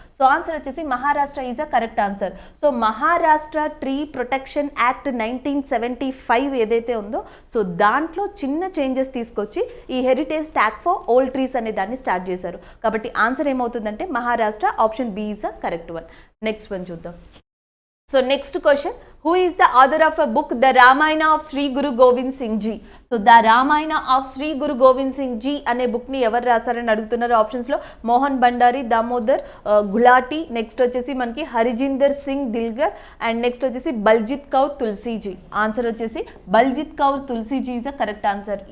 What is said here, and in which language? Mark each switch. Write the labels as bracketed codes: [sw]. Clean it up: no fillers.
[te] So answer వచ్చేసి Maharashtra [en] Is a correct answer. [te] So Maharashtra tree protection act 1975 ఏదైతే ఉందో so దాంట్లో చిన్న చేంజెస్ తీసుకొచ్చి ఈ heritage tag for old trees అనే దాన్ని స్టార్ట్ చేశారు. కాబట్టి ఆన్సర్ ఏమవుతుందంటే Maharashtra. [en] Option B is a correct one. Next one చూద్దాం. So next question, who is the author of a book The Ramayana of Sri Guru Govind Singh Ji? [te] So the Ramayana of Shri Guru Govind Singh ji అనే బుక్ని ఎవరు రాశారని అడుగుతున్నారు. ఆప్షన్స్లో Mohan Bhandari, Damodar Gulati, next వచ్చేసి మనకి హరిజిందర్ Singh దిల్గర్ and next వచ్చేసి Baljit Kaur తులసీజీ. Answer వచ్చేసి Baljit Kaur తులసీజీ [en] Is a correct answer.